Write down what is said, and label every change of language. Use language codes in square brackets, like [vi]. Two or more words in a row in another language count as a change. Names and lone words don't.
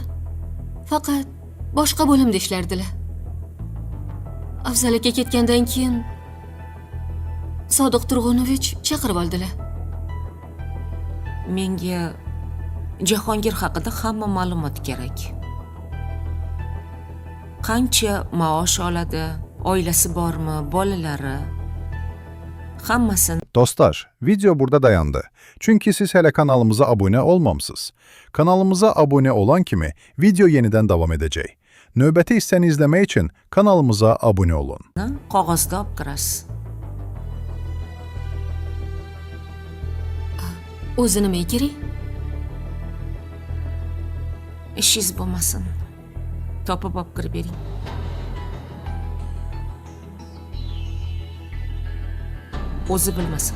[uz] Faqat boshqa bo'limda ishlardilar. Afzal aka ketgandan keyin Sodiq Turg'unovich chaqirib oldilar. Menga Jahongir haqida hamma ma'lumot kerak. Qancha maosh oladi, oilasi bormi, bolalari, hammasini. [az] Dostlar, video burada dayandı. Çünkü siz hele kanalımıza abone olmamısınız. Kanalımıza abone olan kimi video yeniden devam edecek. Növbəti hissəni izləmək üçün kanalımıza abone olun. [uz] Qog'ozda olib kirasiz. O'zi nima kerak? Ishingiz bo'lmasin. Topib olib kirib bering. O'zi bilmasin.